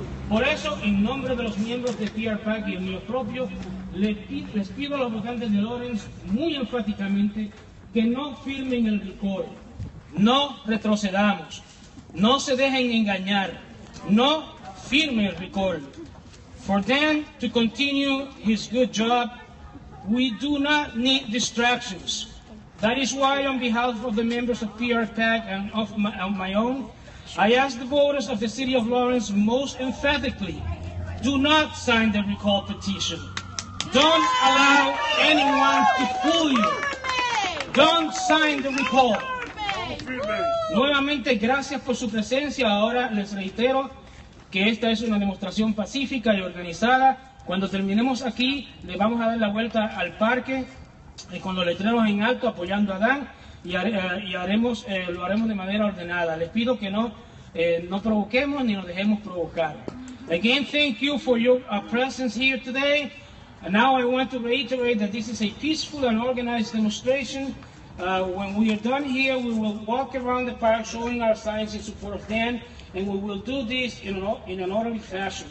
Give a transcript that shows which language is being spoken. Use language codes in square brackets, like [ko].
[es] Por eso, en nombre de los miembros de PR PAC y el mío propio, les pido a los votantes de Lawrence muy enfáticamente que no firmen el récord, no retrocedamos, no se dejen engañar, no firmen el récord. [en] For Dan to continue his good job, we do not need distractions. That is why, on behalf of the members of PR PAC and of my own, I ask the voters of the city of Lawrence most emphatically, do not sign the recall petition. Don't allow anyone to fool you. Don't sign the recall. [es] Nuevamente, gracias por su presencia. Ahora les reitero que esta es una demostración pacífica y organizada. Cuando terminemos aquí, le vamos a dar la vuelta al parque con los letreros en alto apoyando a Dan y lo haremos de manera ordenada. Les pido que no provoquemos ni nos dejemos provocar. [en] Again, thank you for your presence here today. And now I want to reiterate that this is a peaceful and organized demonstration. When we are done here, we will walk around the park showing our signs in support of Dan, and we will do this in an orderly fashion.